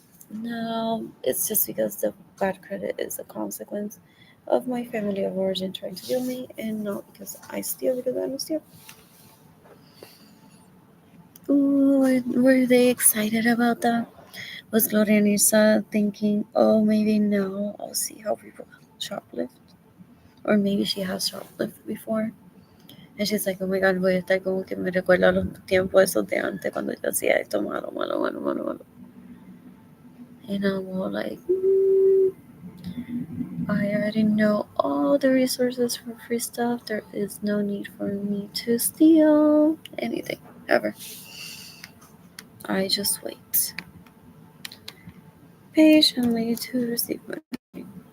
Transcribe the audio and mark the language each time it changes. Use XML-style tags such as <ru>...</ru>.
<en>No, it's just because the bad credit is a consequence of my family of origin trying to kill me, and not because I steal because I don't steal. Ooh, were they excited about that? Was Gloria Nisa thinking, oh, maybe now I'll see how people shoplift? Or maybe she has shoplifted before. And she's like, oh my god,</en> <es>voy a estar como que me recuerda los tiempos esos de antes cuando yo hacía esto malo, malo, malo, malo, malo.</es> <en>And I'm all like, I already know all the resources for free stuff. There is no need for me to steal anything, ever. I just wait patiently to receive money.</en>